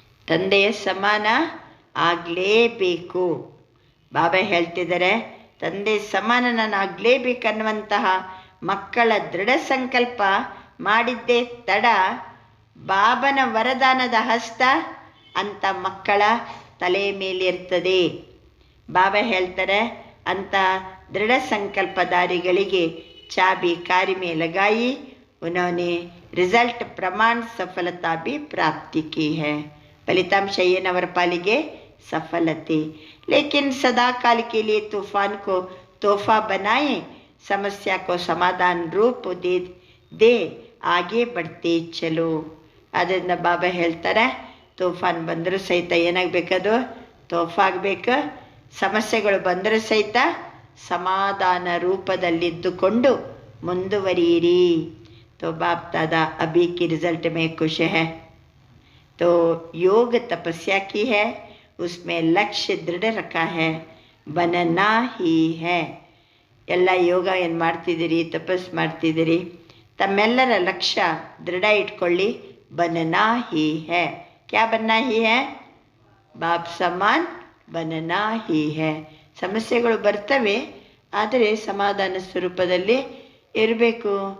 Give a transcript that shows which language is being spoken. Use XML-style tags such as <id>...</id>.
<kn>ತಂದೆಯ ಸಮಾನ ಆಗಲೇಬೇಕು. ಬಾಬಾ ಹೇಳ್ತಿದ್ದಾರೆ, ತಂದೆ ಸಮಾನ ನಾನು ಆಗಲೇಬೇಕನ್ನುವಂತಹ ಮಕ್ಕಳ ದೃಢ ಸಂಕಲ್ಪ ಮಾಡಿದ್ದೇ ತಡ ಬಾಬನ ವರದಾನದ ಹಸ್ತ ಅಂಥ ಮಕ್ಕಳ ತಲೆಯ ಮೇಲಿರ್ತದೆ. ಬಾಬಾ ಹೇಳ್ತಾರೆ, ಅಂಥ ದೃಢ ಸಂಕಲ್ಪಧಾರಿಗಳಿಗೆ ಚಾಬಿ ಕಾರ್ಯ</kn> <hi>में लगाई, उन्होंने रिजल्ट प्रमाण सफलता भी प्राप्ति की है.</hi> <kn>ಫಲಿತಾಂಶ ಏನವರ ಪಾಲಿಗೆ? सफलते.</kn> <hi>लेकिन सदा काल के लिए तूफान को तोहफा बनाए, समस्या को समाधान रूप दे आगे बढ़ते चलो.</hi> <kn>ಅದರಿಂದ ಬಾಬಾ ಹೇಳ್ತಾರೆ, ತೂಫಾನ್ ಬಂದರೂ ಸಹಿತ ಏನಾಗಬೇಕದು? ತೋಹಫಾ ಆಗಬೇಕು. ಸಮಸ್ಯೆಗಳು ಬಂದರೂ ಸಹಿತ ಸಮಾಧಾನ ರೂಪದಲ್ಲಿದ್ದುಕೊಂಡು ಮುಂದುವರಿಯಿರಿ.</kn> <hi>तो बाप दादा अभी की रिजल्ट में खुश है. तो योग तपस्या की है, उसमें लक्ष्य दृढ़ रखा है, बनना ही है.</hi> <kn>ಎಲ್ಲ ಯೋಗ ಏನು ಮಾಡ್ತಿದ್ದೀರಿ, ತಪಸ್ ಮಾಡ್ತಿದ್ದೀರಿ, ತಮ್ಮೆಲ್ಲರ ಲಕ್ಷ್ಯ ದೃಢ ಇಟ್ಕೊಳ್ಳಿ.</kn> <hi>बनना ही है. क्या बनना ही है? बाप समान बनना ही है.</hi> <kn>ಸಮಸ್ಯೆಗಳು ಬರ್ತವೆ, ಆದರೆ ಸಮಾಧಾನ ಸ್ವರೂಪದಲ್ಲಿ ಇರಬೇಕು.</kn>